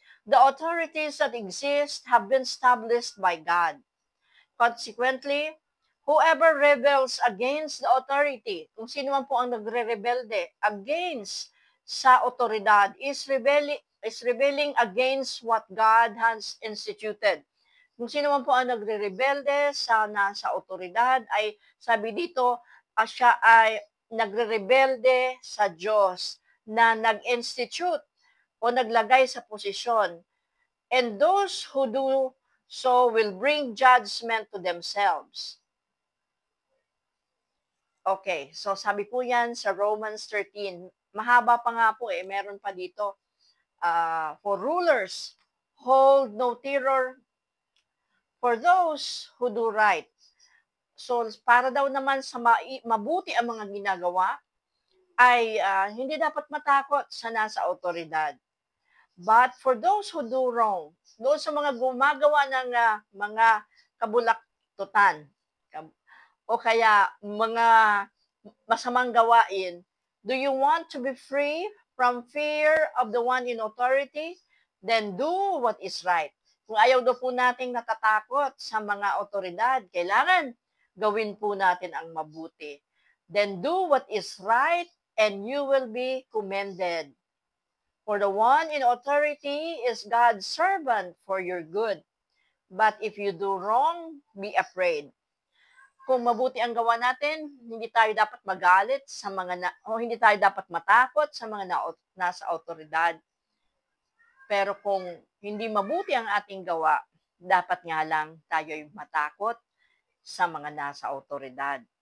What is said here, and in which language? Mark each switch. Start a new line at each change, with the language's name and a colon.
English: The authorities that exist have been established by God. Consequently, whoever rebels against the authority,
Filipino: kung sino man po ang nagre-rebelde against sa otoridad,
English: is rebelling against what God has instituted.
Filipino: Kung sino man po ang nagre-rebelde sa nasa otoridad, ay sabi dito, siya ay nagre-rebelde sa Diyos na nag-institute o naglagay sa posisyon.
English: And those who do so will bring judgment to themselves.
Filipino: Okay, so sabi po yan sa Romans 13. Mahaba pa nga po meron pa dito.
English: For rulers, hold no terror for those who do right.
Filipino: So, para daw naman sa mabuti ang mga ginagawa, ay hindi dapat matakot sa nasa otoridad.
English: But for those who do wrong,
Filipino: doon sa mga gumagawa ng mga kabulaktutan, o kaya mga masamang gawain,
English: do you want to be free from fear of the one in authority? Then do what is right.
Filipino: Kung ayaw daw po nating natatakot sa mga otoridad, kailangan gawin po natin ang mabuti.
English: Then do what is right and you will be commended. For the one in authority is God's servant for your good. But if you do wrong, be afraid.
Filipino: Kung mabuti ang gawa natin, hindi tayo dapat magalit sa o hindi tayo dapat matakot sa mga nasa autoridad. Pero kung hindi mabuti ang ating gawa, dapat nga lang tayo'y matakot sa mga nasa autoridad.